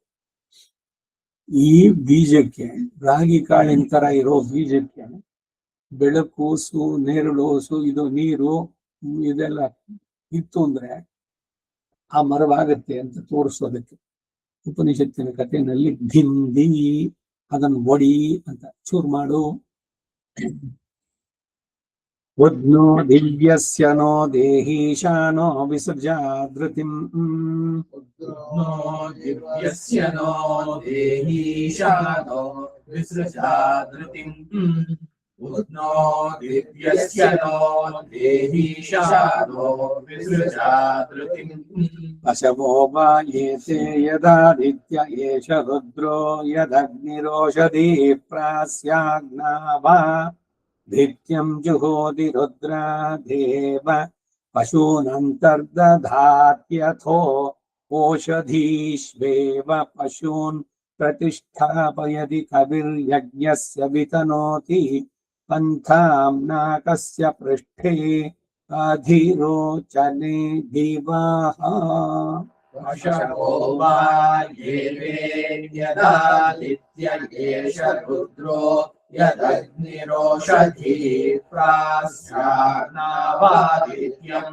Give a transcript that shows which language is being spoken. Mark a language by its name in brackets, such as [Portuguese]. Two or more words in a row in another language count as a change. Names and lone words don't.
[Kannada] ಈ ಬೀಜಕ್ಕೆ, ರಾಗಿ ಕಾಳಿನ ತರ ಇರೋ ಬೀಜಕ್ಕೆ ಬೆಳಕೂಸು, ನೇರಳೋಸು, ಇದು ನೀರು ಇದೆಲ್ಲ ಇತ್ತು ಅಂದ್ರೆ ಆ ಮರವಾಗತ್ತೆ ಅಂತ ತೋರಿಸೋದಕ್ಕೆ ಉಪನಿಷತ್ತಿನ ಕಥೆಯಲ್ಲಿ ಭಿಂದಿ, ಅದನ್ನು ಒಡಿ ಅಂತ, ಚೂರ್ ಮಾಡು. [Sanskrit] ಉದ್ನೋ ದಿವ್ಯಸ್ಯ ನೋ ದೇಹೀಶಾನೋ ವಿಸೃಜಾಧೃತಿಂ. ಉದ್ನೋ ದಿವ್ಯಸ್ಯ ನೋ ದೇಹೀಶಾನೋ ವಿಸೃಜಾಧೃತಿಂ. ಉದ್ನೋ ದಿವ್ಯಸ್ಯ ನೋ ದೇಹೀಶಾನೋ ವಿಸೃಜಾಧೃತಿಂ. ಪಶವೋ ವಾಯೇತೆ ಯದಾದಿತ್ಯ ಏಷ ರುದ್ರೋ ಯದಗ್ನಿರೋಷಧಿ ಪ್ರಾಸ್ಯಾಗ್ನಾಭಾ ಧಿತ್ಯಂ ಜುಹೋತಿ ರುದ್ರ ದೇವ ಪಶೂನಂತರ್ದಧಾತ್ಯಥೋ ಓಷಧೀಶ್ವೇವ ಪಶೂನ್ प्रतिष्ठापयति कविर्यज्ञस्य वितनोति पन्थां नाकस्य पृष्ठे अधिरोचने दिवाः वशवो वा येवेद्यदादित्य एष रुद्रो यदग्निरोषधी प्रास्यान्नावादित्यं